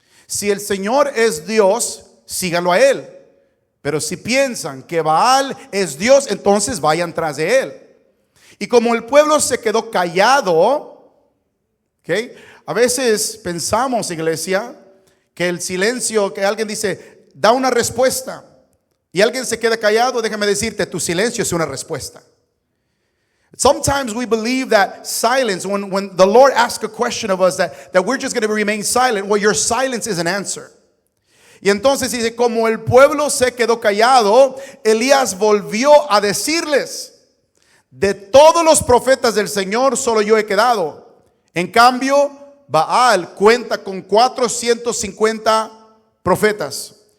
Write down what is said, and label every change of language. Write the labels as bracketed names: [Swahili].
[Spanish] Si el Señor es Dios, síganlo a él. Pero si piensan que Baal es Dios, entonces vayan tras de él. Y como el pueblo se quedó callado, ¿okay? A veces pensamos, iglesia, que el silencio, que alguien dice, da una respuesta, y alguien se queda callado, déjame decirte, tu silencio es una respuesta. [English] Sometimes we believe that silence, when the Lord asks a question of us, that we're just going to remain silent. Well, your silence is an answer. [Spanish] Y entonces dice, como el pueblo se quedó callado, Elías volvió a decirles, de todos los profetas del Señor, solo yo he quedado. En cambio, Baal cuenta con 450 profetas.